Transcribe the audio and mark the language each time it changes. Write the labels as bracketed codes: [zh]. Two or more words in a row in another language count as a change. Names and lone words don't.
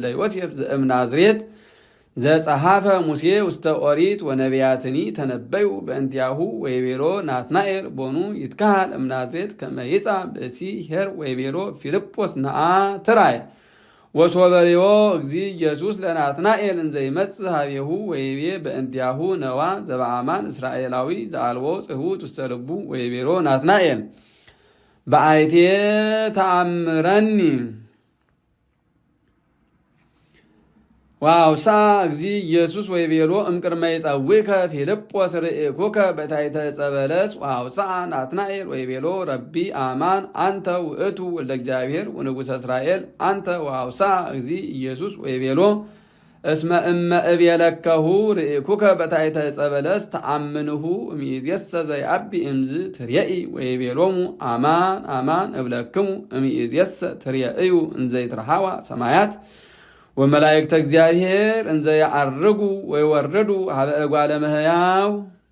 [gez] ዮሴፍ ዘእምናዝሬት ዘጸሐፈ ሙሴ ውስተ ኦሪት ወነቢያትኒ ተነበዩ በእንቲአሁ ወይቤሎ ናትናኤል ቦኑ ይትካሃል እምናዝሬት ከመ ይጻእ ብእሲ ኄር ወይቤሎ ፊልጶስ ነአ ትራይ ወሶበሬዎ እግዚ ኢየሱስ ለናትናኤል እንዘ ይመጽእ ኀቤሁ ወይቤ በእንቲአሁ ነዋ ዘበአማን እስራኤላዊ ዘአልቦ ጽሑት ውስተ ልቡ ወይቤሎ ናትናኤል በአይቴ ተአምረኒ ዋውሳ እግዚ ኢየሱስ ወይቤሎ እምቅድመ ይጸውከ ፊልጶስ ርኢኩከ በታሕተ ዕፀ በለስ ዋውሳ ናትናኤል ወይቤሎ ረቢ አማን አንተ ውእቱ ወልደ እግዚአብሔር ወንጉሠ እስራኤል አንተ ዋውሳ እግዚ ኢየሱስ ወይቤሎ እስመ እመ እቤለከሁ ርኢኩከ በታሕተ ዕፀ በለስ ተአምንሁ እምይእዜሰ ዘይዐቢ እምዝ ትሬኢ ወይቤሎሙ አማን አማን እብለክሙ እምይእዜሰ ትሬእዩ እንዘ ይትረኃዋ ሰማያት ወመላእክተ እግዚአብሔር እንዘ ያዐርጉ ወይወርዱ ሀበ እጓለ እመሕያው